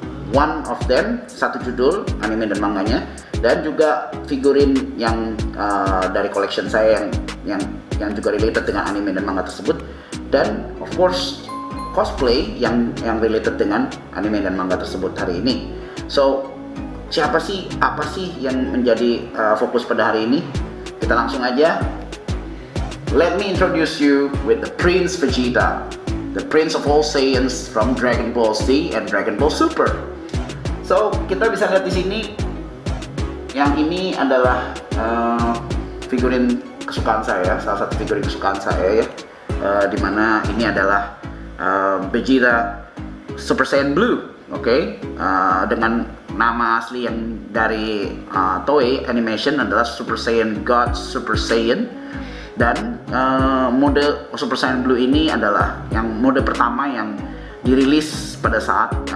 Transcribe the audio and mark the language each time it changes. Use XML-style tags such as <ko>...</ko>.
<en>One of them,</en> <id>satu judul anime dan manganya, dan juga figurin yang dari collection saya yang juga related dengan anime dan manga tersebut, dan of course cosplay yang related dengan anime dan manga tersebut hari ini. So apa sih yang menjadi fokus pada hari ini? Kita langsung aja.</id> <en>Let me introduce you with the Prince Vegeta, the Prince of all Saiyans from Dragon Ball Z and Dragon Ball Super.</en> <id>So kita bisa lihat di sini, yang ini adalah figurin kesukaan saya, salah satu figurin kesukaan saya ya, dimana ini adalah Vegeta Super Saiyan Blue, oke? Dengan nama asli yang dari Toei Animation adalah Super Saiyan God Super Saiyan, dan mode Super Saiyan Blue ini adalah yang mode pertama yang dirilis pada saat</id>